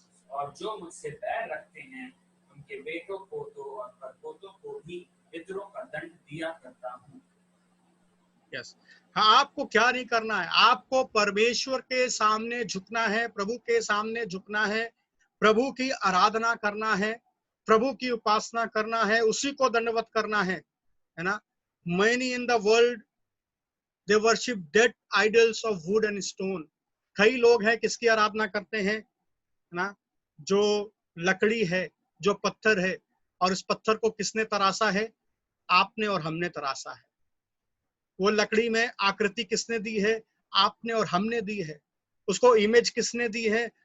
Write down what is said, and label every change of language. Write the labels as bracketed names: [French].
[Hindi] और जो मुझसे बैर रखते हैं उनके बेटों पोतों और परपोतों को भी पितरों का दंड दिया करता हूँ। हाँ, आपको क्या नहीं करना है? आपको परमेश्वर के सामने झुकना है, प्रभु के सामने झुकना है, प्रभु की आराधना करना है, प्रभु की उपासना करना है, उसी को दंडवत करना है ना। [English] Many in the world they worship dead idols of wood and stone। [Hindi] कई लोग हैं किसकी आराधना करते हैं ना? जो लकड़ी है, जो पत्थर है, और इस पत्थर को किसने तराशा है? आपने और हमने तराशा है। वो लकड़ी में आकृति किसने दी है? आपने और हमने दी है। उसको इमेज किसने दी है?